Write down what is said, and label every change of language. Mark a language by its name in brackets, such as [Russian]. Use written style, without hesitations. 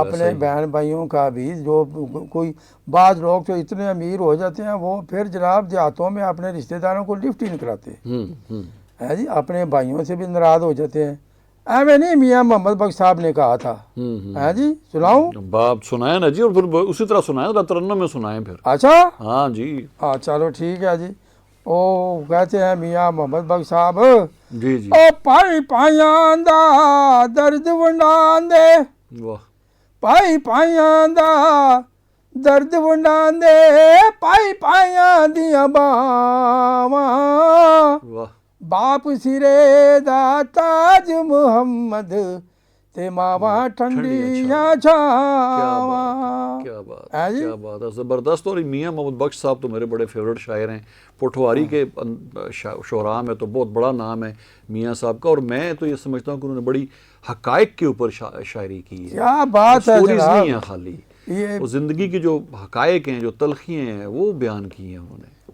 [Urdu] اپنے بہن بھائیوں کا بھی۔ جو کوئی بعض لوگ تو اتنے امیر ہو جاتے ہیں وہ پھر جناب دیہاتوں میں اپنے رشتہ داروں کو لفٹ ہی نہیں کراتے، ہے جی، اپنے بھائیوں سے بھی ناراض ہو جاتے ہیں۔ ایویں نہیں میاں محمد بخش صاحب نے کہا تھا، ہے جی، سناؤں؟ باپ سنائیں نا جی، اور پھر اسی طرح سنائیں، ترنم میں سنائیں پھر۔ اچھا ہاں جی ہاں چلو ٹھیک ہے جی۔ او کہتے ہیں میاں محمد بخش صاحب، جی جی، [Punjabi] او پائی پائیاں دا درد ونڈان دے، واہ پائی پائیاں دا درد ونڈان دے، پائی پائیاں دیاں باواں، واہ، باپ سرے دا تاج محمد تے ماواں ٹھنڈیاں چھاواں۔ [Urdu] کیا بات ہے، کیا بات ہے، زبردست۔ اور میاں محمد بخش صاحب تو میرے بڑے فیورٹ شاعر ہیں، پٹھواری کے شعراء میں تو بہت بڑا نام ہے میاں صاحب کا، اور میں تو یہ سمجھتا ہوں کہ انہوں نے بڑی حقائق کے اوپر شاعری کی ہے۔ کیا بات ہے سٹوریز جناب، نہیں ہیں خالی، وہ زندگی کی جو حقائق ہیں، جو تلخیاں ہیں، وہ بیان کی ہیں انہوں نے۔